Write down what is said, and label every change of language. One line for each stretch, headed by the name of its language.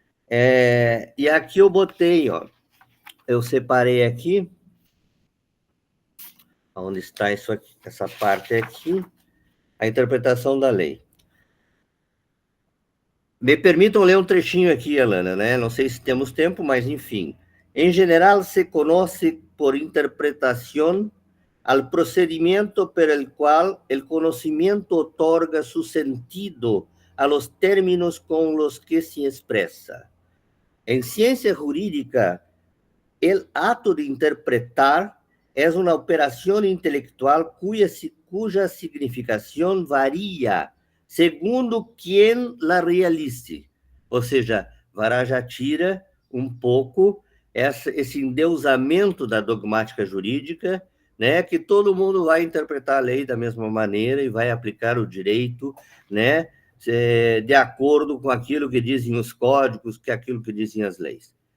Portuguese: E aqui eu botei, ó, eu separei aqui, onde está isso aqui, essa parte aqui, a interpretação da lei. Me permitam ler um trechinho aqui, Alana, né? Não sei se temos tempo, mas enfim. Em geral, se conhece por interpretação
Spanish: al procedimiento por el cual el conocimiento otorga su sentido a los términos con los que se expresa. En ciencia jurídica, el acto de interpretar es una operación intelectual cuya significación varía segundo quien la realize.
Portuguese: Ou seja, Vará já tira um pouco esse endeusamento da dogmática jurídica, né, que todo mundo vai interpretar a lei da mesma maneira e vai aplicar o direito, né, de acordo com aquilo que dizem os códigos, que aquilo que dizem as leis.